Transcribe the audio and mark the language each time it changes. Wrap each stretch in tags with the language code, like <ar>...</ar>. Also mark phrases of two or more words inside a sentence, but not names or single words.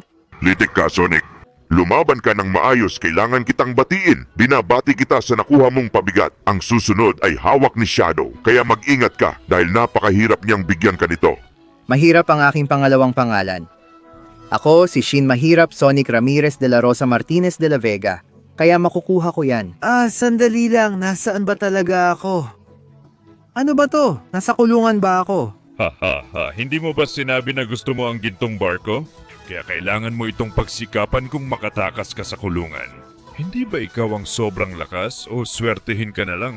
<tl>Litik ka, Sonic. Lumaban ka ng maayos, kailangan kitang batiin. Binabati kita sa nakuha mong pabigat. Ang susunod ay hawak ni Shadow, kaya mag-ingat ka dahil napakahirap niyang bigyan ka nito. Mahirap ang aking pangalawang pangalan. Ako si Shin Mahirap Sonic Ramirez de la Rosa Martinez de la Vega. Kaya makukuha ko yan. Sandali lang. Nasaan ba talaga ako? Ano ba to? Nasa kulungan ba ako? Hindi mo ba sinabi na gusto mo ang gintong barko? Kaya kailangan mo itong pagsikapan kung makatakas ka sa kulungan. Hindi ba ikaw ang sobrang lakas o swertehin ka na lang?</tl>